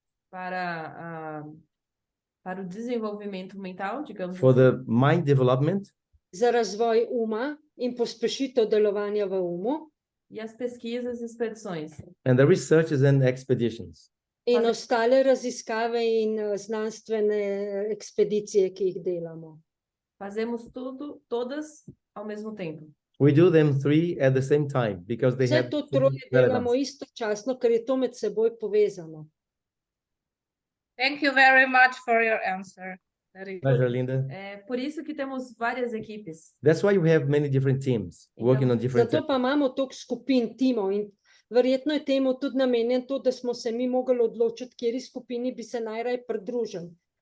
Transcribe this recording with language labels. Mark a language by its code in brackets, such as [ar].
[pt] Para o desenvolvimento mental, digamos [en] For [pt] assim. [en] the mind development. [sl] Za razvoj uma in pospešitev delovanja v umu. [pt] E as pesquisas e expedições. [en] And the researches and expeditions. [sl] In ostale raziskave in znanstvene ekspedicije, ki jih delamo. [pt] Fazemos todas ao mesmo tempo. [en] We do them three at the same time because they have [sl] Vse to troje delamo istočasno, ker je to med seboj povezano. [en] Thank you very much for your answer. Pleasure, Linda. [pt] É por isso que temos várias equipes. [en] That's why we have many different teams working on different [sl] Zato pa imamo toliko skupin, timov in verjetno je temu tudi namenjen to, da smo se mi mogli odločiti, kateri skupini bi se najraje pridružili.